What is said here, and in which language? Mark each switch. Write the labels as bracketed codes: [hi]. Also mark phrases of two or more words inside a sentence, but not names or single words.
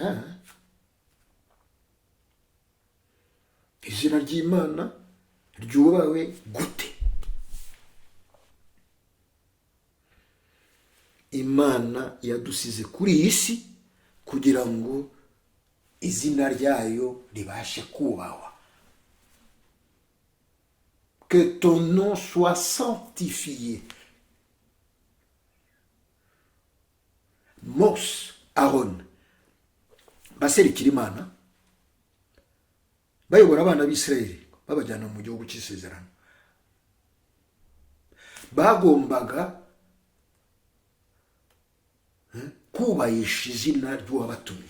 [rw] Izina ry'Imana ryubahwe gute? Imana yadusize kuri iyi si kugira ngo izina ryayo ribashe kubahwa. [fr] Que ton nom soit sanctifié. [rw] Mose, Aaron baserukira Imana, bayobora abana b'Isirayeli babajyana mu gihugu cy'isezerano. Bagombaga kubahisha izina ry'uwabatumye.